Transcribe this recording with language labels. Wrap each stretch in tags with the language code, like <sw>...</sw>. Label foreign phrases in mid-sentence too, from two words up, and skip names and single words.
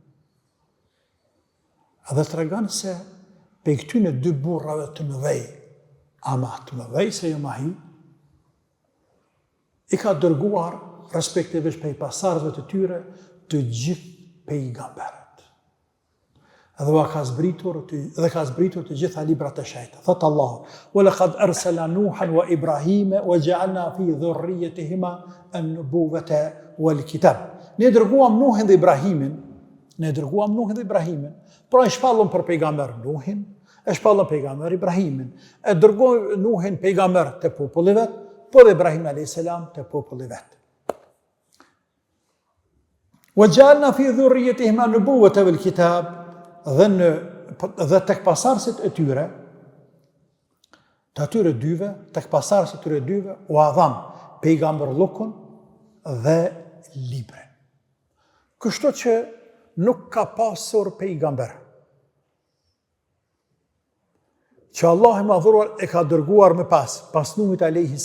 <sq>Edhe tregon se pe këtyne dy burrave të mëdhej, ama të mëdhej se jo mahi, I ka dërguar respektivisht pej pasardhëve të tyre të gjithë pejgamberët. Dhe ka zbritur të gjitha librat e shejta. Thot Allahu:</sq> <ar>"ولقد أرسل نوحا وإبراهيم وجعلنا في ذريتهما النبوة والكتاب."</ar> <sq>Ne dërguam Nuhin dhe Ibrahimin. Pra e shpallëm për pejgamber Nuhin, e shpallëm pejgamber Ibrahimin. E dërguam Nuhin pejgamber të popullit vet, po dhe Ibrahim a.s. të popullit vet.</sq> <ar>وجعلنا في ذريتهما النبوة والكتاب.</ar> <sq>Dhe tek pasardhësit e tyre, të atyre dyve, tek pasardhësit e tyre dyve, u adham pejgamberllukun dhe librin. Kështu që nuk ka pasur pejgamber që Allah I madhruar e ka dërguar më pas Nuhit a.s.</sq>